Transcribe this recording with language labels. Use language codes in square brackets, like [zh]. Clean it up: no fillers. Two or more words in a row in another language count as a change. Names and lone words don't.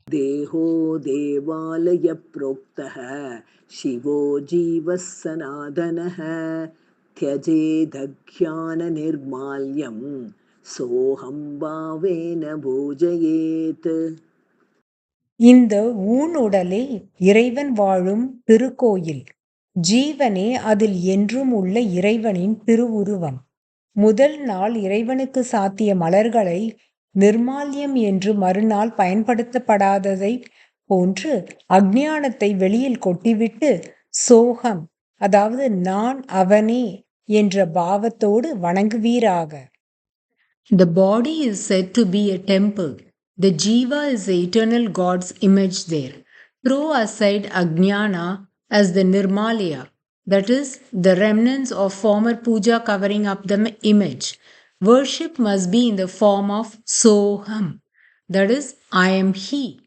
[sa] देहो देवालय प्रोक्तः शिवो जीवः सनातनः त्यजेदज्ञाननिर्माल्यं सोऽहं भावेन भोजयेत्. [ta] இந்த ஊனுடலே இறைவன் வாழும் திருக்கோயில். ஜீவனே அதில் என்றும் உள்ள இறைவனின் திருவுருவம். முதல் நாள் இறைவனுக்கு சாத்திய மலர்களை நிர்மால்யம் என்று மறுநாள் பயன்படுத்தப்படாததை போன்று அஞ்ஞானத்தை வெளியில் கொட்டிவிட்டு சோகம், அதாவது நான் அவனே என்ற பாவத்தோடு வணங்குவீராக. [en] The body is said to be a temple. The jiva is the eternal God's image there. Throw aside ajnana as the nirmalaya, that is, the remnants of former puja covering up the image. Worship must be in the form of soham, that is, I am he.